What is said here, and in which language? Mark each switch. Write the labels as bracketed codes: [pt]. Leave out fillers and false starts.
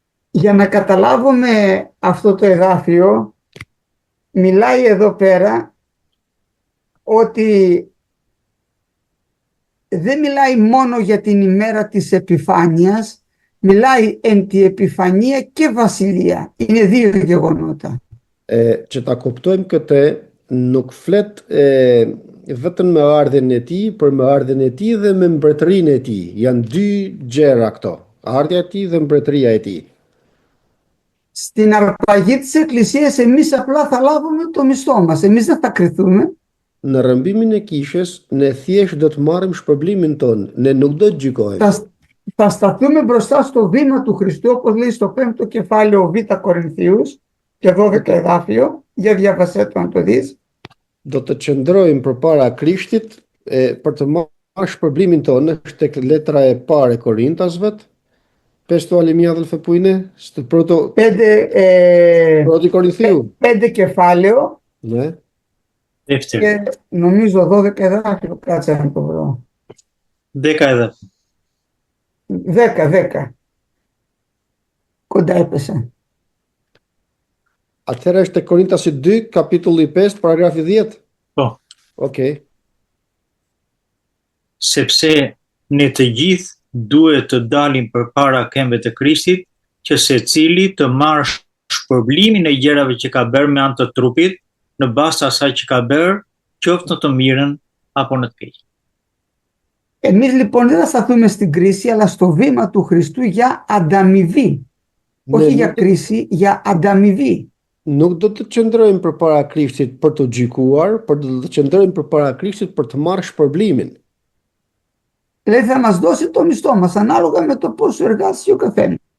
[el] Για να καταλάβουμε αυτό το εδάφιο, μιλάει εδώ πέρα ότι δεν μιλάει μόνο για την ημέρα της επιφάνειας, μιλάει εν τη επιφανία και βασιλεία. Είναι δύο γεγονότα. [sq] Që ta kuptojmë këtë, nuk flet vetëm me ardhen e tij, por me ardhen e tij dhe me mbretërinë e tij. Janë dy gjëra këto. Ardha e tij dhe mbretëria e tij. [el] Στην αρπαγή της Εκκλησίας εμείς απλά θα λάβουμε το μισθό μας. Εμείς δεν θα κριθούμε. [sq] Në rrëmbimin e kishës, ne thjesht do të marrim shpërblimin ton, ne nuk do të gjykohemi. [el] Θα σταθούμε μπροστά στο βήμα του Χριστού, όπως λέει στο 5ο κεφάλαιο Β' Κορινθίους και 12 εδάφιο. Για διαβασέ το να το δεις. [sq] Do të qëndrojmë përpara Krishtit për të marrë shpërblimin tonë, është tek letra e parë e Korintasve. Pesto alimia dhe fepujne, së proto 5 [el] Κορινθίου. κεφάλαιο Ναι. Δεύτερη. και νομίζω 12 εδάφιο. Κάτσε να το βρω. [sq] 10 edhe. [el] 10. Κοντά έπεσε. [sq] Atëherë është tek Korintasi 2, kapitulli 5, paragrafi 10. Po, Okej. sepse ne të gjithë duhet të dalim përpara këmbëve të Krishtit, që secili të marrë shpërblimin e gjërave që ka bërë me anë të trupit, në bazë të asaj që ka bërë, qoftë në të mirën apo në të keqen. [el] Εμείς λοιπόν δεν θα σταθούμε στην κρίση, αλλά στο βήμα του Χριστού για ανταμοιβή. Όχι για κρίση, για ανταμοιβή. [sq] Nuk do të qëndrojmë përpara Krishtit për të gjykuar, por do të qëndrojmë përpara Krishtit për të marrë shpërblimin. [el] Δηλαδή θα μας δώσει το μισθό μας ανάλογα με το πόσο εργάζεται ο καθένας.